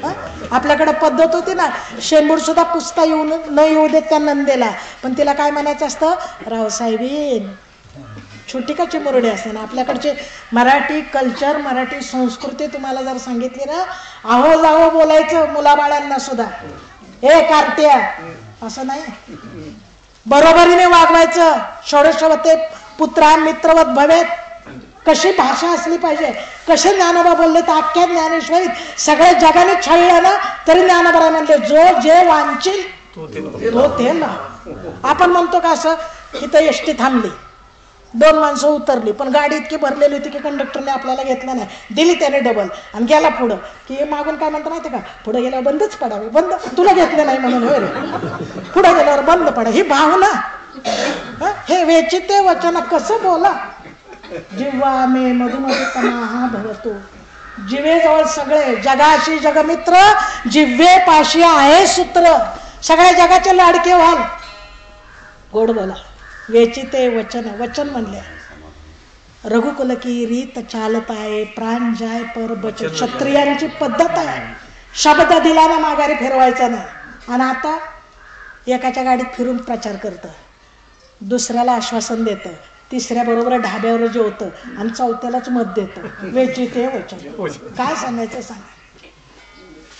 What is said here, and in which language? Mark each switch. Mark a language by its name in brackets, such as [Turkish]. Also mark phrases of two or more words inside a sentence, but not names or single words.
[Marathi] आपल्याकडे पद्धत होती ना, शेंबूड सुद्धा पुसता न येऊ देत त्या नंदेला, पण तिला काय म्हणायचं असतं? रावसाहेबीन. छोटी का चिमुरडी असते ना. आपल्याकडचे मराठी कल्चर, मराठी संस्कृती तुम्हाला जर सांगितली ना, आहो जावं बोलायचं मुलाबाळांना सुद्धा. ए कार्ट्या असं नाही, बरोबरीने वागवायचं. [Sanskrit] षोडशवते पुत्रा मित्रवत भवेत. [Marathi] कशी भाषा असली पाहिजे. कसे ज्ञानोबा बोलले तर अख्ख्या ज्ञानेश्वरीत सगळ्या जगाने छळलं ना तरी ज्ञानोबा म्हणले जो जे वांचील तो ते ना. आपण म्हणतो का असं? इथं एसटी थांबली, 2 माणसं उतरली, पण गाडी इतकी भरलेली होती की कंडक्टरने आपल्याला घेतलं नाही. दिली त्याने डबल आणि गेला पुढं. की मागून काय म्हणतो माहिती का? पुढे गेल्यावर बंदच पडावी. बंद तुला घेतलं नाही म्हणून. होय रे, पुढे गेल्यावर बंद पडा. ही भावना, हे वेचिते वचन. कसं बोला? [Sanskrit] जिव्हा मे मधुमती तमाहा भवतो. [Marathi] जिवेजवळ सगळे जगाशी जगमित्र, जिव्हे पाशी आहे सूत्र. सगळ्या जगाचे लाडके व्हाल. गोड बोला. वेचिते वचन. वचन म्हणले [Hindi] रघुकुल की रीत [Marathi] चालत आहे, [Hindi] प्राण जाय पर बचन. [Marathi] क्षत्रियांची पद्धत आहे. शब्द दिला ना माघारी फिरवायचा नाही. आणि आता एकाच्या गाडीत फिरून प्रचार करतं, दुसऱ्याला आश्वासन देतं, तिसऱ्या बरोबर ढाब्यावर जेवतं आणि चौथ्यालाच मत देतं. वेचिते वचन. काय सांगायचं सांगा?